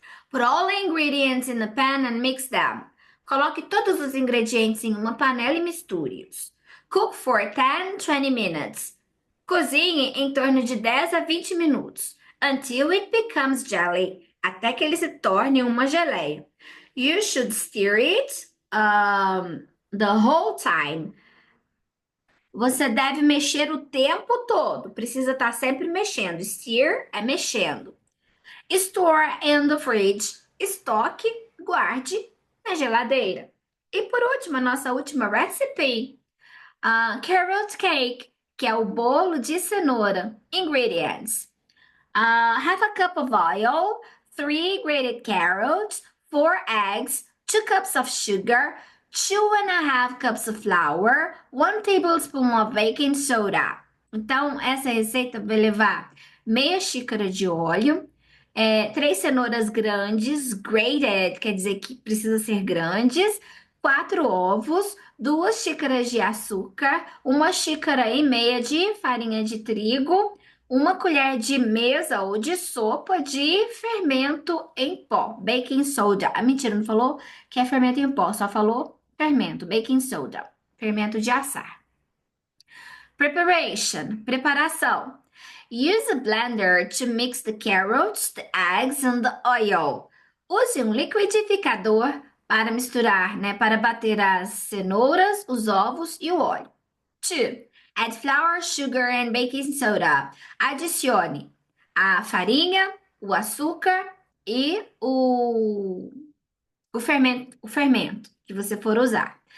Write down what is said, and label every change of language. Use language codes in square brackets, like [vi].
[en] Put all the ingredients in the pan and mix them. [pt] Coloque todos os ingredientes em uma panela e misture-os. [en] Cook for 10-20 minutes. [pt] Cozinhe em torno de 10 a 20 minutos. [en] Until it becomes jelly. [pt] Até que ele se torne uma geleia. [en] You should stir it the whole time. [pt] Você deve mexer o tempo todo. Precisa estar sempre mexendo. [en] Stir [pt] é mexendo. [en] Store in the fridge. [pt] Estoque, guarde na geladeira. E por último, a nossa última recipe. Carrot cake, que é o bolo de cenoura. [en] Ingredients. Half a cup of oil, 3 grated carrots, 4 eggs, 2 cups of sugar, 2.5 cups of flour, 1 tablespoon of baking soda. [pt] Então, essa receita vai levar meia xícara de óleo, 3 cenouras grandes, grated, quer dizer que precisa ser grandes, 4 ovos, 2 xícaras de açúcar, 1,5 xícara de farinha de trigo, 1 colher de mesa ou de sopa de fermento em pó, baking soda. Ah, mentira, não falou que é fermento em pó, só falou fermento, baking soda, fermento de assar. [en] Preparation, preparação. Use a blender to mix the carrots, the eggs and the oil. [pt] Use um liquidificador para misturar, né, para bater as cenouras, os ovos e o óleo. 2. [en] Add flour, sugar and baking soda. [pt] Adicione a farinha, o açúcar e o fermento que você for usar.